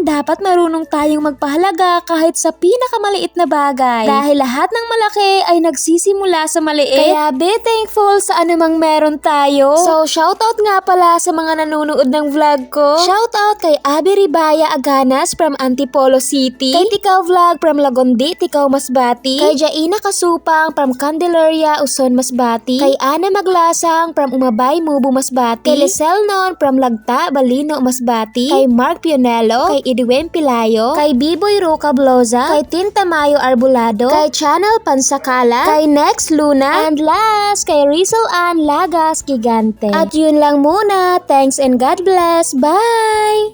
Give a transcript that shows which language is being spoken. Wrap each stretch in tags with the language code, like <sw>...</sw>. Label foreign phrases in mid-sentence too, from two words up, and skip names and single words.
<tl>Dapat marunong tayong magpahalaga kahit sa pinakamaliit na bagay. Dahil lahat ng malaki ay nagsisimula sa maliit. Kaya</tl> <en>be thankful</en> <tl>sa anumang meron tayo. So, shoutout nga pala sa mga nanonood ng vlog ko. Shoutout kay Abby Ribaya Aganas from Antipolo City. Kay Tikaw Vlog from Lagondi, Tikaw Masbati. Kay Jaina Kasupang from Candelaria, Uson Masbati. Kay Ana Maglasang from Umabay, Mubu Masbati. Kay Lisel Non from Lagta, Balino Masbati. Kay Mark Pionello. Kay Edwin Pilayo. Kay Biboy Ruca Bloza. Kay Tinta Mayo Arbulado. Kay Channel Pansakala. Kay Next Luna.</tl> <en>And last,</en> <tl>kay Rizal Ann Lagas Gigante. At yun lang muna.</tl> <en>Thanks and God bless. Bye!</en>